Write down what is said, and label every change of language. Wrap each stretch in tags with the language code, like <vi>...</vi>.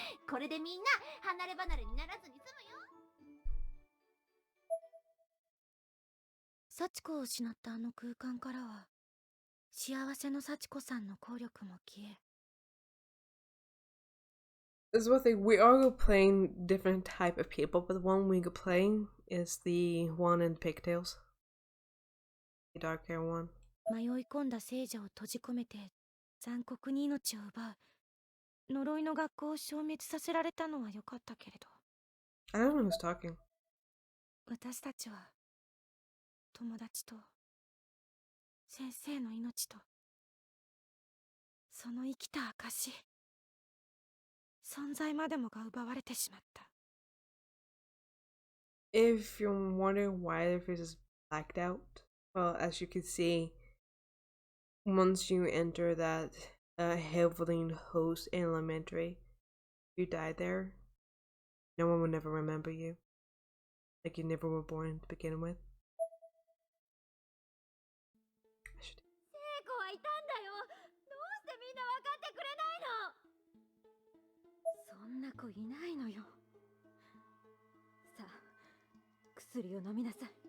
<ja>これでみんな離れ離れにならずに済むよ。幸子を失ったあの空間からは、幸せの幸子さんの効力も消え。</ja> <en>This is one thing, we are playing different type of people, but the one we are playing is the one in pigtails. The dark hair one.</en> <ja>迷い込んだ聖者を閉じ込めて残酷に命を奪う呪いの学校を消滅させられたのは良かったけれど、</ja> <en>I don't know who's talking.</en> <ja>私たちは友達と先生の命とその生きた証、存在までもが奪われてしまった。</ja> <en>If you're wondering why their face is blacked out, well, as you can see, once you enter that Heavenly Host Elementary, you die there, no one will never remember you. Like you never were born to begin with.</en> <ja>聖子はいたんだよ。どうしてみんな分かってくれないの？そんな子いないのよ。さあ、薬を飲みなさい。</ja>